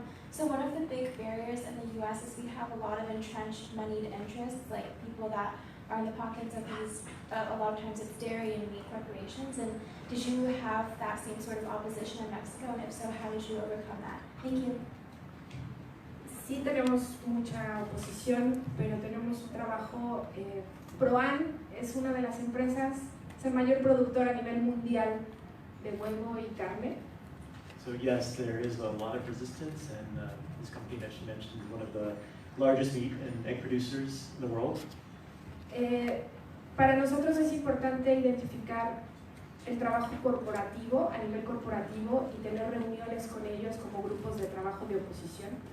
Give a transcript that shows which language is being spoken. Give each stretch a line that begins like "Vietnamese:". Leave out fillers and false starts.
English: So one of the big barriers in the U.S. is we have a lot of entrenched moneyed interests, like people that are in the pockets of these, a lot of times it's dairy and meat corporations. And did you have that same sort of opposition in Mexico? And if so, how did you overcome that? Thank you.
Spanish: Sí tenemos mucha oposición, pero tenemos un trabajo. ProAn es una de las empresas, es el mayor productor a nivel mundial de huevo y carne.
English: So yes, there is a lot of resistance, and this company that she mentioned is one of the largest meat and egg producers in the world.
Spanish: Para nosotros es importante identificar el trabajo corporativo, a nivel corporativo, y tener reuniones con ellos como grupos de trabajo de oposición.